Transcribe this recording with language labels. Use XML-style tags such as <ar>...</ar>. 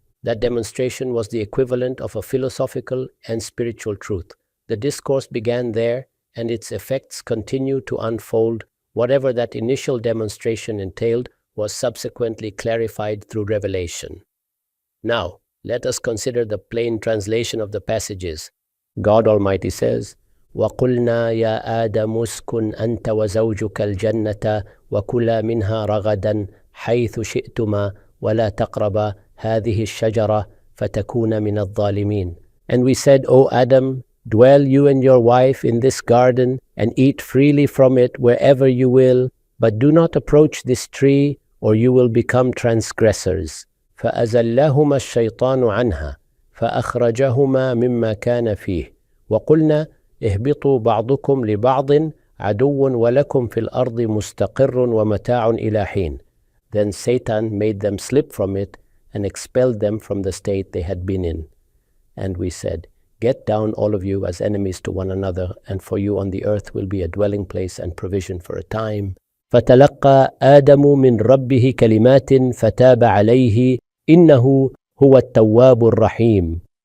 <en>That demonstration was the equivalent of a philosophical and spiritual truth. The discourse began there, and its effects continued to unfold. Whatever that initial demonstration entailed was subsequently clarified through revelation. Now, let us consider the plain translation of the passages. God Almighty says,</en> <ar>وَقُلْنَا يَا آدَمُ اسْكُنْ أَنْتَ وَزَوْجُكَ الْجَنَّةَ وَكُلَا مِنْهَا رَغَدًا حَيْثُ شِئْتُمَا وَلَا تَقْرَبَا هَذِهِ الشَّجَرَةَ فَتَكُونَ مِنَ الظَّالِمِينَ.</ar> <en>And we said, O Adam, dwell you and your wife in this garden and eat freely from it wherever you will, but do not approach this tree or you will become transgressors.</en> <ar>فأزلهما الشيطان عنها فأخرجهما مما كان فيه وقلنا اهبطوا بعضكم لبعض عدو ولكم في الأرض مستقر ومتاع إلى حين.</ar> <en>Then Satan made them slip from it and expelled them from the state they had been in. And we said, get down all of you as enemies to one another, and for you on the earth will be a dwelling place and provision for a time.</en> <ar>فتلقى آدم من ربه كلمات فتاب عليه إنه هو التواب الرحيم.</ar>